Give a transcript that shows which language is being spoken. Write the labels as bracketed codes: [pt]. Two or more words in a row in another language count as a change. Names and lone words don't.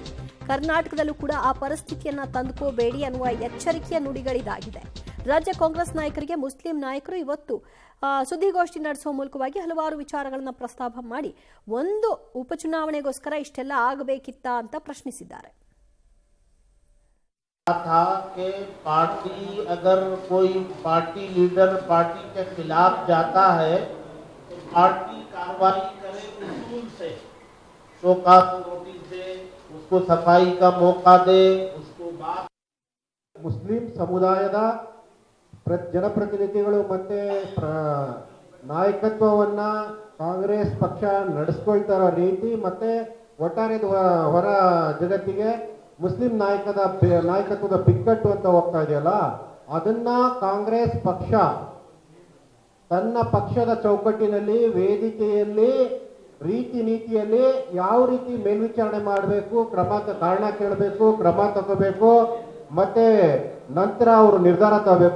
[kn] ಕರ್ನಾಟಕದಲ್ಲೂ ಕೂಡ ಆ ಪರಿಸ್ಥಿತಿಯನ್ನ ತಂದುಕೋಬೇಡಿ ಅನ್ನುವ ಎಚ್ಚರಿಕೆಯ ನುಡಿಗಳಿದಾಗಿದೆ. ರಾಜ್ಯ ಕಾಂಗ್ರೆಸ್ ನಾಯಕರಿಗೆ ಮುಸ್ಲಿಂ ನಾಯಕರು ಇವತ್ತು ಸುದ್ದಿಗೋಷ್ಠಿ ನಡೆಸುವ ಮೂಲಕವಾಗಿ ಹಲವಾರು ವಿಚಾರಗಳನ್ನು ಪ್ರಸ್ತಾಪ ಮಾಡಿ ಒಂದು ಉಪಚುನಾವಣೆಗೋಸ್ಕರ ಇಷ್ಟೆಲ್ಲ ಆಗಬೇಕಿತ್ತ ಅಂತ ಪ್ರಶ್ನಿಸಿದ್ದಾರೆ. [hi] था कि पार्टी अगर कोई पार्टी लीडर पार्टी के खिलाफ जाता है तो पार्टी कार्रवाई करे उसूल से, [en] showcause notice [hi] दे, उसको सफाई का मौका दे, उसको बात [kn] ಮುಸ್ಲಿಂ ಸಮುದಾಯದ ಜನಪ್ರತಿನಿಧಿಗಳು ಮತ್ತೆ ನಾಯಕತ್ವವನ್ನ ಕಾಂಗ್ರೆಸ್ ಪಕ್ಷ ನಡೆಸ್ಕೊಳ್ತಾರೋ ರೀತಿ ಮತ್ತೆ ಒಟ್ಟಾರೆ ಹೊರ ಜಗತ್ತಿಗೆ ಮುಸ್ಲಿಂ ನಾಯಕತ್ವದ ಬಿಕ್ಕಟ್ಟು ಅಂತ ಹೋಗ್ತಾ ಇದೆಯಲ್ಲ, ಅದನ್ನ ಕಾಂಗ್ರೆಸ್ ಪಕ್ಷ ತನ್ನ ಪಕ್ಷದ ಚೌಕಟ್ಟಿನಲ್ಲಿ, ವೇದಿಕೆಯಲ್ಲಿ, ರೀತಿ ನೀತಿಯಲ್ಲಿ ಯಾವ ರೀತಿ ಮೇಲ್ವಿಚಾರಣೆ ಮಾಡಬೇಕು, ಕಾರಣ ಕೇಳಬೇಕು, ಕ್ರಮ ತಗೋಬೇಕು, ಮತ್ತೆ ನಂತರ ಅವರು ನಿರ್ಧಾರ ತಗೋಬೇಕು.